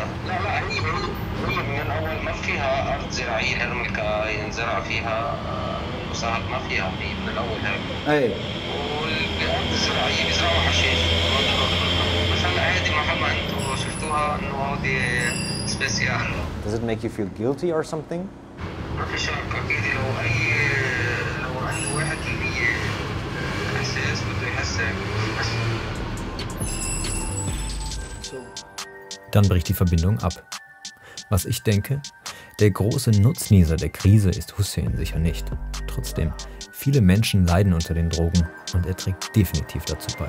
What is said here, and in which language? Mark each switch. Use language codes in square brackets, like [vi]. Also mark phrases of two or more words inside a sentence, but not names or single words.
[ar] لا هي من اول ما فيها ارض زراعيه الملكه ينزرع فيها وصارت ما فيها هي من الاول هيك. اي والارض الزراعيه بيزرعوا حشيش بس هلا عادي محل ما انتم شفتوها انه هودي سبيسيال. [en] Does it make you feel guilty or something? [ar] ما في شك اكيد لو عنده 1% احساس بده يحسك. [de] Dann bricht die Verbindung ab. Was ich denke, der große Nutznießer der Krise ist Hussein sicher nicht. Trotzdem, viele Menschen leiden unter den Drogen und er trägt definitiv dazu bei.